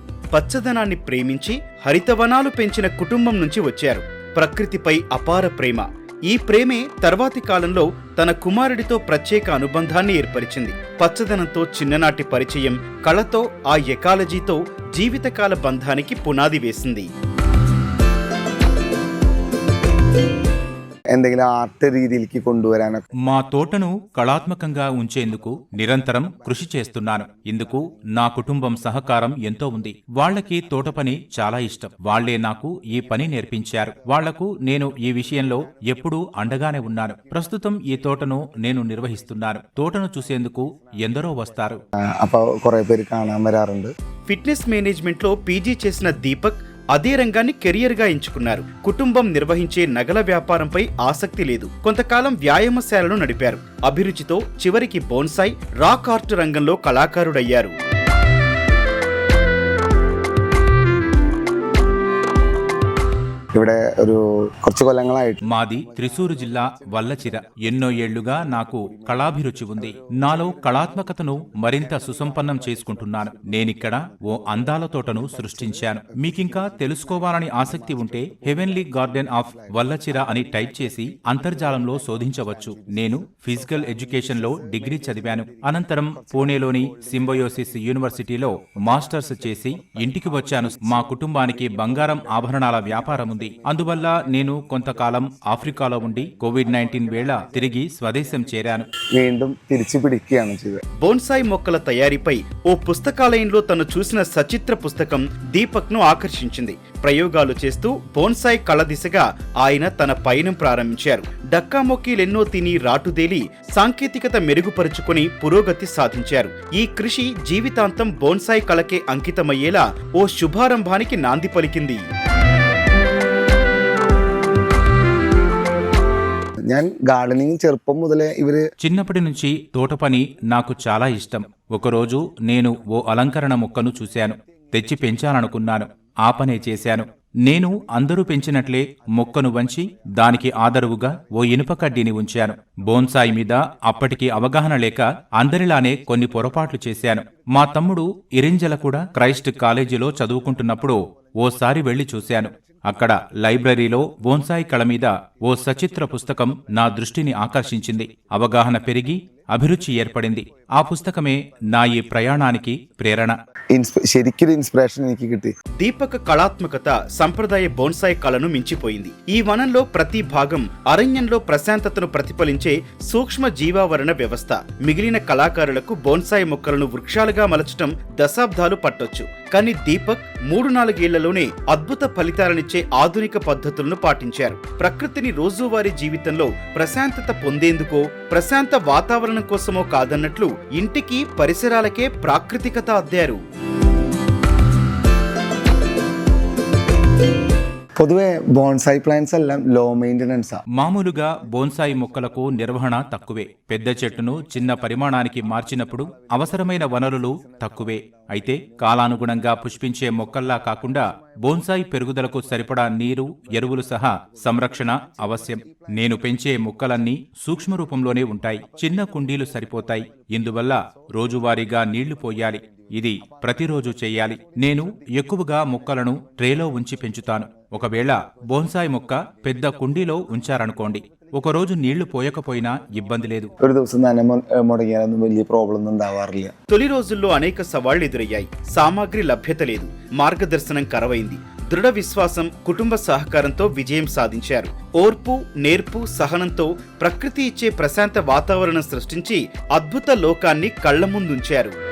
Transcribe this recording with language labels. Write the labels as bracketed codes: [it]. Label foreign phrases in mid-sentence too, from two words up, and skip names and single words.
[te] పచ్చదనాన్ని ప్రేమించి హరితవనాలు పెంచిన కుటుంబం నుంచి వచ్చారు. ప్రకృతిపై అపార ప్రేమ. ఈ ప్రేమే తర్వాతి కాలంలో తన కుమారుడితో ప్రత్యేక అనుబంధాన్ని ఏర్పరిచింది. పచ్చదనంతో చిన్ననాటి పరిచయం కళతో, ఆ ఎకాలజీతో జీవితకాల బంధానికి పునాది వేసింది. [ml] എന്തെങ്കിലും ആർട്ട് രീതിയിലേക്ക് കൊണ്ടുവരാനൊക്കെ [te] మా తోటను కళాత్మకంగా ఉంచేందుకు నిరంతరం కృషి చేస్తున్నాను. ఇందుకు నా కుటుంబం సహకారం ఎంతో ఉంది. వాళ్లకి తోట పని చాలా ఇష్టం. వాళ్లే నాకు ఈ పని నేర్పించారు. వాళ్లకు నేను ఈ విషయంలో ఎప్పుడూ అండగానే ఉన్నాను. ప్రస్తుతం ఈ తోటను నేను నిర్వహిస్తున్నాను. తోటను చూసేందుకు ఎందరో వస్తారు. [ml] അപ്പോൾ കുറേ പേര് കാണാൻ വരാറുണ്ട്. [en] fitness managementలో [te] పీజీ చేసిన దీపక్ అదే రంగాన్ని కెరియర్గా ఎంచుకున్నారు. కుటుంబం నిర్వహించే నగల వ్యాపారంపై ఆసక్తి లేదు. కొంతకాలం వ్యాయామశాలను నడిపారు. అభిరుచితో చివరికి బోన్సాయి, [en] rock art [te] రంగంలో కళాకారుడయ్యారు. [ml] ഇവിടെ ഒരു കുറച്ച് കൊല്ലങ്ങളായിട്ട് [te] మాది త్రిశూరు జిల్లా వల్లచిర. ఎన్నో ఏళ్లుగా నాకు కళాభిరుచి ఉంది. నాలో కళాత్మకతను మరింత సుసంపన్నం చేసుకుంటున్నాను. నేనిక్కడ ఓ అందాల తోటను సృష్టించాను. మీకింకా తెలుసుకోవాలని ఆసక్తి ఉంటే హెవెన్లీ గార్డెన్ ఆఫ్ వల్లచిర అని టైప్ చేసి అంతర్జాలంలో శోధించవచ్చు. నేను [en] physical education [te] లో డిగ్రీ చదివాను. అనంతరం పూణేలోని సింబయోసిస్ యూనివర్సిటీలో మాస్టర్స్ చేసి ఇంటికి వచ్చాను. మా కుటుంబానికి బంగారం ఆభరణాల వ్యాపారం ఉంది. అందువల్ల నేను కొంతకాలం ఆఫ్రికాలో ఉండి కోవిడ్-19 వేళ తిరిగి స్వదేశం చేరాను. [ml] വീണ്ടും തിരിച്ചു പിടിക്കുകയാണ് ചെയ്തത്. [te] బోన్సాయి మొక్కల తయారీపై ఓ పుస్తకాలయంలో తను చూసిన సచిత్ర పుస్తకం దీపక్ ను ఆకర్షించింది. ప్రయోగాలు చేస్తూ బోన్సాయి కళ దిశగా ఆయన తన పయనం ప్రారంభించారు. డక్కామొక్కీలెన్నో తిని రాటుదేలి సాంకేతికత మెరుగుపరుచుకుని పురోగతి సాధించారు. ఈ కృషి జీవితాంతం బోన్సాయి కళకే అంకితమయ్యేలా ఓ శుభారంభానికి నాంది పలికింది. [ml] ഞാൻ ഗാർഡനിങ് ചെറുപ്പം മുതലേ ഇവര് [te] చిన్నప్పటి నుంచి తోట పని నాకు చాలా ఇష్టం. ఒకరోజు నేను ఓ అలంకరణ మొక్కను చూశాను. తెచ్చి పెంచాలనుకున్నాను. ఆ పనే చేశాను. నేను అందరూ పెంచినట్లే మొక్కను వంచి దానికి ఆదరువుగా ఓ ఇనుప కడ్డీని ఉంచాను. బోన్సాయి మీద అప్పటికి అవగాహన లేక అందరిలానే కొన్ని పొరపాట్లు చేశాను. మా తమ్ముడు ఇరింజల కూడా క్రైస్ట్ కాలేజీలో చదువుకుంటున్నప్పుడు ఓసారి వెళ్లి చూశాను. అక్కడ లైబ్రరీలో బోన్సాయి కళ మీద ఓ సచిత్ర పుస్తకం నా దృష్టిని ఆకర్షించింది. అవగాహన పెరిగి అభిరుచి ఏర్పడింది. ఆ పుస్తకమే నా ఈ ప్రయాణానికి ప్రేరణ. [ml] ശരിക്കൊരു ഇൻസ്പിറേഷൻ എനിക്ക് കിട്ടി. [te] దీపక్ కళాత్మకత సంప్రదాయ బోన్సాయి కళను మించిపోయింది. ఈ వనంలో ప్రతి భాగం అరణ్యంలో ప్రశాంతతను ప్రతిఫలించే సూక్ష్మ జీవావరణ వ్యవస్థ. మిగిలిన కళాకారులకు బోన్సాయి మొక్కలను వృక్షాలుగా మలచటం దశాబ్దాలు పట్టొచ్చు. కానీ దీపక్ 3-4 ఏళ్లలోనే అద్భుత ఫలితాలనిచ్చే ఆధునిక పద్ధతులను పాటించారు. ప్రకృతిని రోజువారీ జీవితంలో ప్రశాంతత పొందేందుకో, ప్రశాంత వాతావరణం కోసమో కాదన్నట్లు ఇంటికి పరిసరాలకే ప్రాకృతికత అద్దారు. [en] പൊതുവെ bonsai plants എല്ലാം low maintenance. [te] మామూలుగా బోన్సాయి మొక్కలకు నిర్వహణ తక్కువే. పెద్ద చెట్టును చిన్న పరిమాణానికి మార్చినప్పుడు అవసరమైన వనరులు తక్కువే. అయితే కాలానుగుణంగా పుష్పించే మొక్కల్లా కాకుండా బోన్సాయి పెరుగుదలకు సరిపడా నీరు, ఎరువులు సహా సంరక్షణ అవశ్యం. నేను పెంచే మొక్కలన్నీ సూక్ష్మ రూపంలోనే ఉంటాయి. చిన్న కుండీలు సరిపోతాయి. ఇందువల్ల రోజువారీగా నీళ్లు పోయాలి. ఇది ప్రతిరోజు చెయ్యాలి. నేను ఎక్కువగా మొక్కలను ట్రేలో ఉంచి పెంచుతాను. ఒకవేళ బోన్సాయి మొక్క పెద్ద కుండీలో ఉంచారనుకోండి, ఒకరోజు నీళ్లు పోయకపోయినా ఇబ్బంది లేదు. [ml] ഒരു ദിവസം നനമ മുടങ്ങിയാലൊന്നും വലിയ ప్రాబ్లం ഒന്നും ഉണ്ടാവാറില്ല. [te] తొలి రోజుల్లో అనేక సవాళ్లు ఎదురయ్యాయి. సామాగ్రి లభ్యత లేదు, మార్గదర్శనం కరవైంది. దృఢ విశ్వాసం, కుటుంబ సహకారంతో విజయం సాధించారు. ఓర్పు, నేర్పు, సహనంతో ప్రకృతి ఇచ్చే ప్రశాంత వాతావరణం సృష్టించి అద్భుత లోకాన్ని కళ్ల ముందుంచారు.